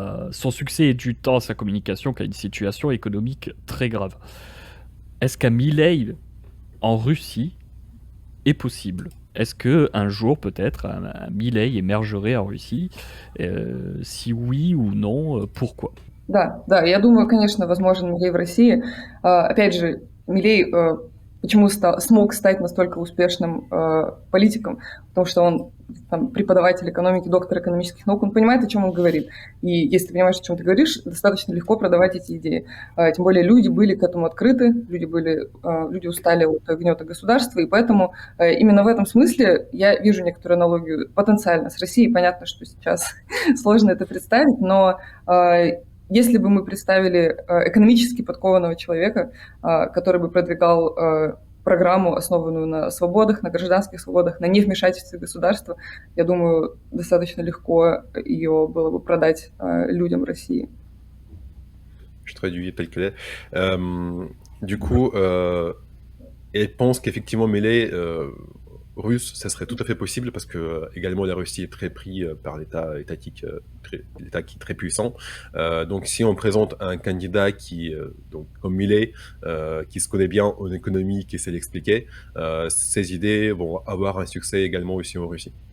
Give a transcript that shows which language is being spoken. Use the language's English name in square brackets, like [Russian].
[French] Son succès est dû tant à sa communication qu'à une situation économique très grave. Est-ce qu'un Milei en Russie est possible? Est-ce qu'un jour, peut-être, un Milei émergerait en Russie? Si oui ou non, pourquoi? [Russian] Да, я думаю, конечно, возможен Милей в России. Опять же, Милей почему смог стать настолько успешным политиком? Потому что он там, преподаватель экономики, доктор экономических наук, он понимает, о чем он говорит. И если ты понимаешь, о чем ты говоришь, достаточно легко продавать эти идеи. Тем более люди были к этому открыты, люди устали от гнета государства, и поэтому именно в этом смысле я вижу некоторую аналогию потенциально с Россией. Понятно, что сейчас сложно это представить, но если бы мы представили экономически подкованного человека, который бы продвигал программу, основанную на свободах, на гражданских свободах, на невмешательстве государства, я думаю, достаточно легко ее было бы продать людям России. [French] Je traduis tel quel est. Du coup, elle pense qu'effectivement Milei russe, ça serait tout à fait possible parce que également la Russie est très pris par l'État étatique, l'État qui est très puissant. Donc si on présente un candidat qui, donc comme Milei, qui se connaît bien en économie, qui sait l'expliquer, ses idées vont avoir un succès également aussi en Russie.